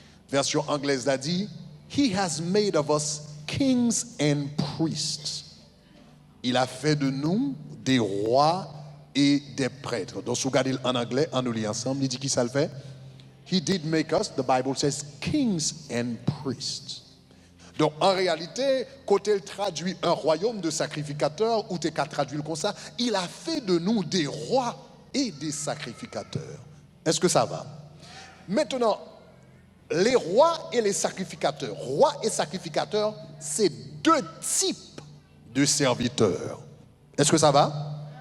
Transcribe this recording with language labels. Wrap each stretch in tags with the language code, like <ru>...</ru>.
<fr>Version anglaise a dit,</fr> <en>He has made of us kings and priests.</en> <fr>Il a fait de nous des rois et des prêtres. Donc si vous regardez en anglais, on nous lit ensemble, il dit qui ça le fait?</fr> <en>He did make us, the Bible says, kings and priests.</en> <fr>Donc, en réalité, quand il traduit un royaume de sacrificateurs, ou tu qu'à traduire comme ça, il a fait de nous des rois et des sacrificateurs. Est-ce que ça va? Maintenant, les rois et les sacrificateurs. Rois et sacrificateurs, c'est deux types de serviteurs. Est-ce que ça va?</fr>